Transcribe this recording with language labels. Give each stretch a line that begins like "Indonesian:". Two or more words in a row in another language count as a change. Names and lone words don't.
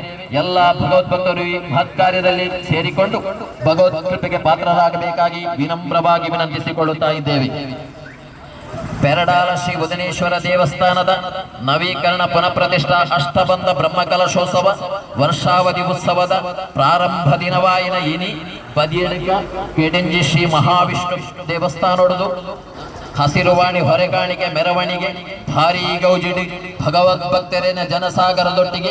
Kannada: ಎಲ್ಲ ಭಗವದ್ಭಕ್ತರು ಈ ಮಹತ್ ಕಾರ್ಯದಲ್ಲಿ ಸೇರಿಕೊಂಡು ಭಗವದ್ ಕೃಪೆಗೆ ಪಾತ್ರರಾಗಬೇಕಾಗಿ ವಿನಮ್ರವಾಗಿ ವಿನಂತಿಸಿಕೊಳ್ಳುತ್ತಾ ಇದ್ದೇವೆ.
Tulu: ಪೆರಡಾಲ ಶ್ರೀ ಉದನೇಶ್ವರ ದೇವಸ್ಥಾನದ ನವೀಕರಣ ಪುನಃಪ್ರತಿಷ್ಠಾ ಅಷ್ಟಬಂಧ ಬ್ರಹ್ಮಕಲಶೋತ್ಸವ ವರ್ಷಾವಧಿ ಉತ್ಸವದ ಪ್ರಾರಂಭ ದಿನವಾಯಿನ ಇನಿ ಬದಿಯಡಕ ಕೆಡೆಂಜಿ ಶ್ರೀ ಮಹಾವಿಷ್ಣು ದೇವಸ್ಥಾನೊಡದು ಹಸಿರುವಾಣಿ ಹೊರೆಗಾಣಿಕೆ ಮೆರವಣಿಗೆ ಭಾರೀ ಗೌಜಿಡಿ ಭಗವದ್ಭಕ್ತರೇನ ಜನಸಾಗರದೊಟ್ಟಿಗೆ